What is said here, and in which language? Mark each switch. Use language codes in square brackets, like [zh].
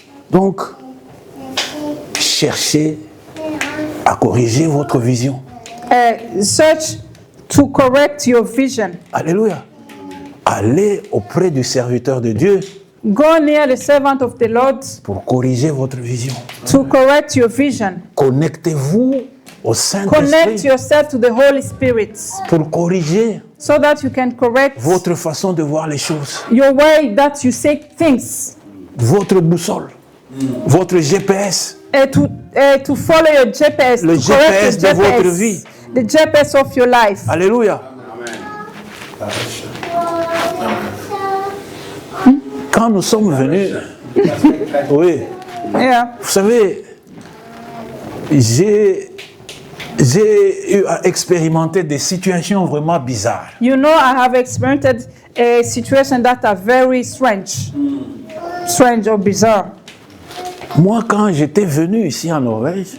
[fr] Donc, cherchez à corriger votre vision. [en] Search to correct your vision. [fr] Alléluia. Allez auprès du serviteur de Dieu [en] Go near the servant of the Lord [fr] pour corriger votre vision. [en] to correct your vision. [fr] Connectez-vous au [en] Connect [fr] Saint-Esprit [en] yourself to the Holy Spirit [fr] pour corriger [en] so that you can correct [fr] votre façon de voir les choses, your way that you say things. votre boussole, votre GPS. [en] To follow your GPS, [fr] Le [en] to correct [fr] GPS [en] your [fr] de votre vie. [en] the GPS of your life. [fr] Alléluia. Quand nous sommes venus, oui, [en] Yeah. [fr] vous savez, j'ai eu à expérimenter des situations vraiment bizarres. [en] You know, I have experienced a situation that are very strange or bizarre. [fr] Moi, quand j'étais venu ici en Norvège,